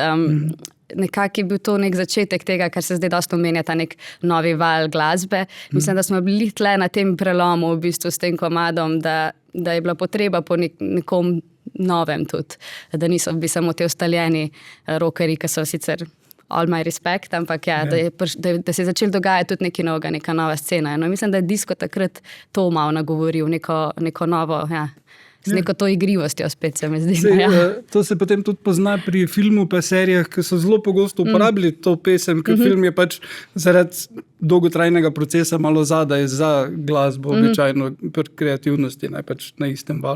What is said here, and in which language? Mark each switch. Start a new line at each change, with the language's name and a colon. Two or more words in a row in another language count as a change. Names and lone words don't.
Slovenian: Nekako je bil to nek začetek tega, kar se zdaj dosta omenja, ta nek novi val glasbe. Mislim, da smo bili tle na tem prelomu v bistvu s tem komadom, da je bila potreba po nekom novem tudi, da niso bi samo te ustaljeni rockerji, ki so sicer
English: all my respect,
Slovenian: ampak da se je začel dogajati tudi nekaj novega, neka nova scena. No, mislim, da je disko takrat to malo nagovoril, neko novo, z neko to igrivostjo spet se mi zdi. To se potem tudi pozna pri filmu pa serijah, ki so zelo pogosto uporabili to pesem, ker film je pač zaradi dolgotrajnega procesa malo zadaj za glasbo, običajno pri kreativnosti, ne pač na istem valu.